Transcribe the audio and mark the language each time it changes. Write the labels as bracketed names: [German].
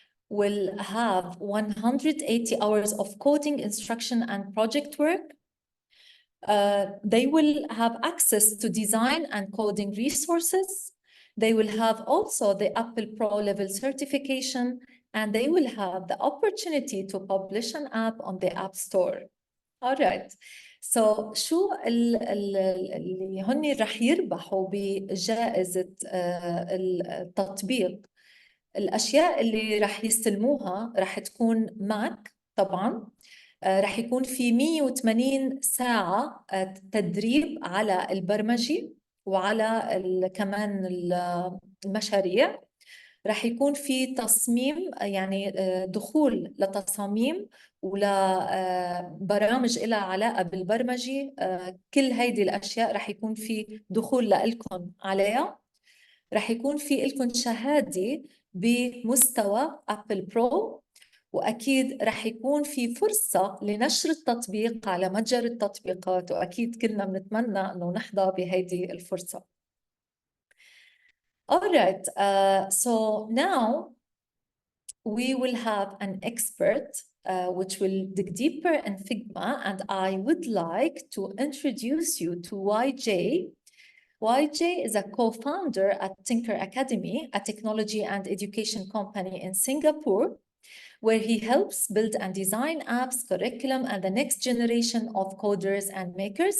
[English] will have 180 hours of coding instruction and project work. They will have access to design and coding resources. They will have also the Apple Pro level certification, and they will have the opportunity to publish an app on the App Store. All right. [Arabic] So شو اللي هن رح يربحوا بجائزة التطبيق؟ الأشياء اللي رح يستلموها رح تكون ماك طبعاً. رح يكون في 180 ساعة تدريب على البرمجة وعلى كمان المشاريع. رح يكون في تصميم، يعني دخول لتصاميم ولبرامج لها علاقة بالبرمجة. كل هيدي الأشياء رح يكون في دخول لكم عليها. رح يكون في لكم شهادة بمستوى أبل برو، وأكيد رح يكون في فرصة لنشر التطبيق على متجر التطبيقات، وأكيد كلنا بنتمنى أنه نحظى بهيدي الفرصة. [English] All right, so now we will have an expert which will dig deeper in Figma, and I would like to introduce you to YJ. YJ is a co-founder at Tinker Academy, a technology and education company in Singapore, where he helps build and design apps, curriculum, and the next generation of coders and makers.